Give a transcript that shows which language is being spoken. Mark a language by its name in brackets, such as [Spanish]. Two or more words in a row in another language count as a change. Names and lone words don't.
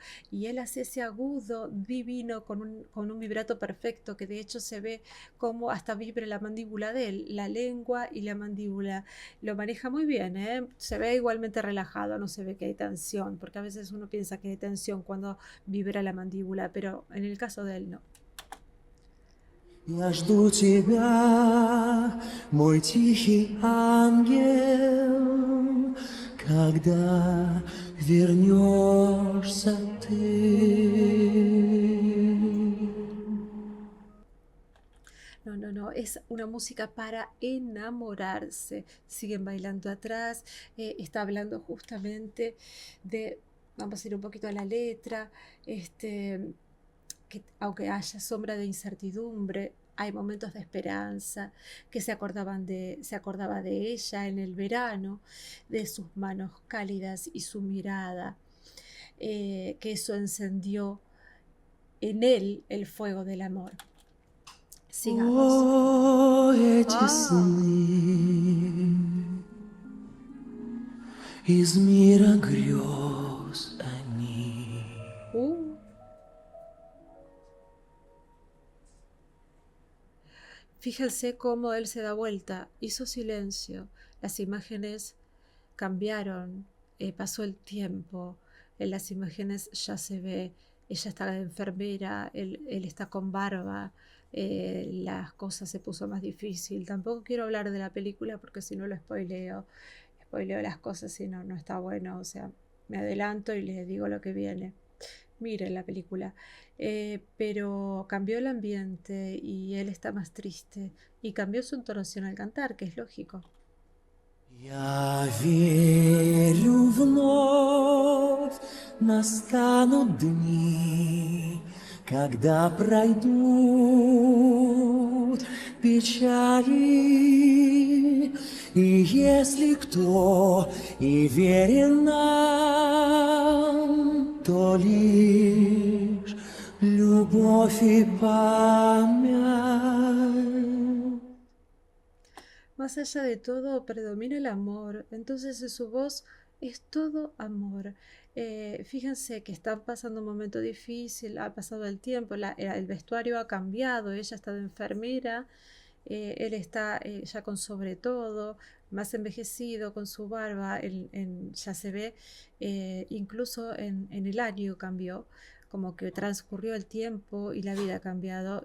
[Spanish] Y él hace ese agudo divino con un vibrato perfecto, que de hecho se ve como hasta vibra la mandíbula de él, la lengua y la mandíbula. Lo maneja muy bien, ¿eh? Se ve igualmente relajado, no se ve que hay tensión, porque a veces uno piensa que hay tensión cuando vibra la mandíbula, pero en el caso de él no. [Russian] Я жду тебя, мой тихий ангел, когда вернешься ты. [Spanish] No, no, no, es una música para enamorarse. Siguen bailando atrás, está hablando justamente de, vamos a ir un poquito a la letra, que aunque haya sombra de incertidumbre, hay momentos de esperanza, que se acordaba de ella en el verano, de sus manos cálidas y su mirada, que eso encendió en él el fuego del amor. Sigamos. [Russian] О, эти Ah, сны из мира грез они. uh. [Spanish] Fíjense cómo él se da vuelta, hizo silencio, las imágenes cambiaron, pasó el tiempo, en las imágenes ya se ve, ella está de enfermera, él está con barba, las cosas se puso más difícil. Tampoco quiero hablar de la película porque si no lo spoileo las cosas y no está bueno, o sea, me adelanto y les digo lo que viene. Miren la película. Pero cambió el ambiente y él está más triste y cambió su entonación al cantar, que es lógico. [Russian] Я верю, вновь настанут дни, когда пройдут печали, и если кто и верен нам, то лишь любовь и память. [Spanish] Más allá de todo, predomina el amor. Entonces, en su voz es todo amor. Fíjense que están pasando un momento difícil, ha pasado el tiempo, el vestuario ha cambiado, ella está de enfermera, él está ya con sobre todo, más envejecido, con su barba, ya se ve, incluso en el año cambió, como que transcurrió el tiempo y la vida ha cambiado.